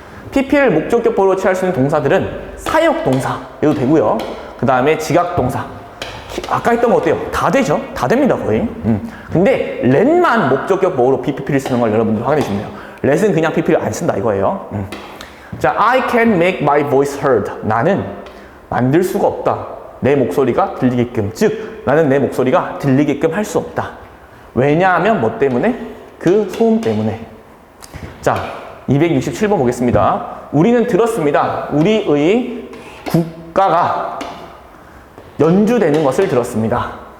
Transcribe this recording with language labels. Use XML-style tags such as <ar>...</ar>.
<ko>PP를 목적격 보어로 취할 수 있는 동사들은 사역동사 해도 되고요. 그 다음에 지각동사. 아까 했던 거 어때요? 다 되죠? 다 됩니다, 거의. 근데 let만 목적격 보어로 PP를 쓰는 걸 여러분들 확인해 주시면 돼요. let은 그냥 PP를 안 쓴다 이거예요.</ko> <en>자, I can make my voice heard.</en> <ko>나는 만들 수가 없다. 내 목소리가 들리게끔. 즉, 나는 내 목소리가 들리게끔 할 수 없다. 왜냐하면 뭐 때문에? 그 소음 때문에. 자, 267번 보겠습니다. 우리는 들었습니다. 우리의 국가가 연주되는 것을 들었습니다.</ko>